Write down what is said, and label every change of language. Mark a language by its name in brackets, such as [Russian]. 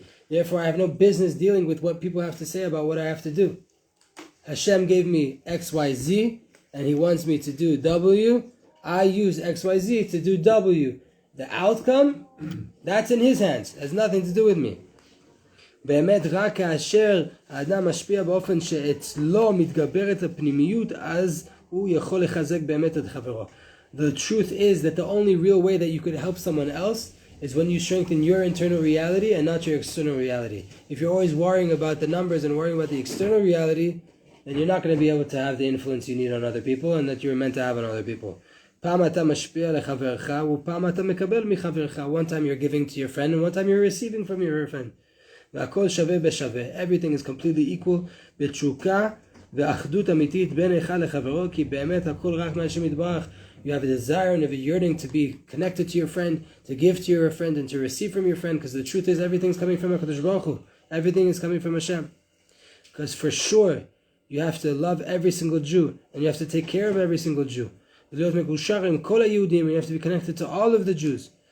[English] Therefore, I have no business dealing with what people have to say about what I have to do. Hashem gave me X, Y, Z, and He wants me to do W. I use X, Y, Z to do W. The outcome, that's in His hands. It has nothing to do with me. [Hebrew] באמת רק כאשר האדם משפיע באופן שאצלו מתגברת הפנימיות, אז הוא יכול לחזק באמת את חברו. [English] The truth is that the only real way that you could help someone else is when you strengthen your internal reality and not your external reality. If you're always worrying about the numbers and worrying about the external reality, then you're not going to be able to have the influence you need on other people and that you're meant to have on other people. [Hebrew] פעם אתה משפיע לחברך ופעם אתה מקבל מחברך. [English] One time you're giving to your friend and one time you're receiving from your friend. [Hebrew] והכל שווה בשווה. [English] Everything is completely equal. [Hebrew] בתשוקה ואחדות אמיתית בין אחד לחברו, כי באמת הכל רק מהשם יתברך. [English] You have a desire and a yearning to be connected to your friend, to give to your friend, and to receive from your friend, because the truth is everything's coming from HaKadosh Baruch Hu. Everything is coming from Hashem. Because for sure, you have to love every single Jew, and you have to take care of every single Jew. You have to be connected to all of the Jews.